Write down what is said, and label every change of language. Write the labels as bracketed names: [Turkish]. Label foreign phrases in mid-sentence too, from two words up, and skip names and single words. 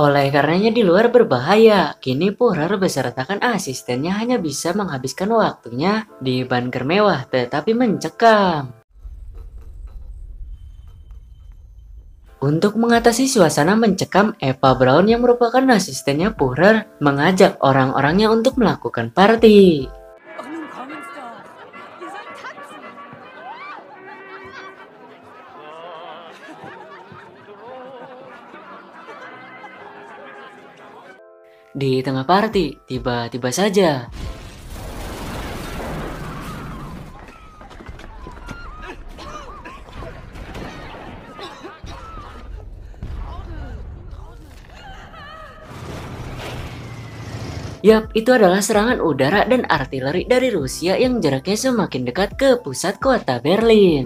[Indonesian] Oleh karenanya di luar berbahaya, kini Führer besertakan asistennya hanya bisa menghabiskan waktunya di bunker mewah tetapi mencekam. Untuk mengatasi suasana mencekam, Eva Braun yang merupakan asistennya Führer mengajak orang-orangnya untuk melakukan party. [German] Ach, nun kommen's doch. Ihr sollt tanzen. [Indonesian] Di tengah party, tiba-tiba saja Yap, itu adalah serangan udara dan artileri dari Rusia yang jaraknya semakin dekat ke pusat kota Berlin.